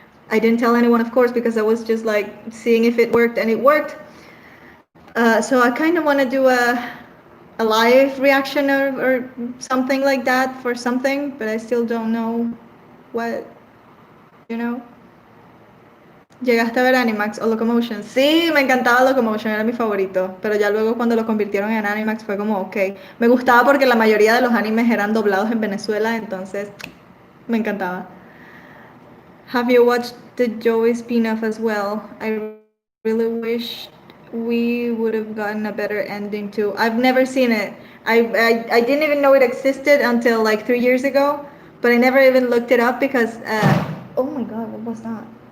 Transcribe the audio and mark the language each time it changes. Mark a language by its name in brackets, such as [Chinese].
[English] I didn't tell anyone, of course, because I was just like seeing if it worked, and it worked. So I kind of want to do a live reaction or something like that for something, but I still don't know what, you know. [Spanish] ¿Llegaste a ver Animax o Locomotion? Sí, me encantaba Locomotion, era mi favorito, pero ya luego cuando lo convirtieron en Animax fue como, ok. Me gustaba porque la mayoría de los animes eran doblados en Venezuela, entonces me encantaba. [English] Have you watched the Joey spin-off as well? I really wish we would have gotten a better ending too. I've never seen it. I didn't even know it existed until like 3 years ago, but I never even looked it up because, oh my god, what was that?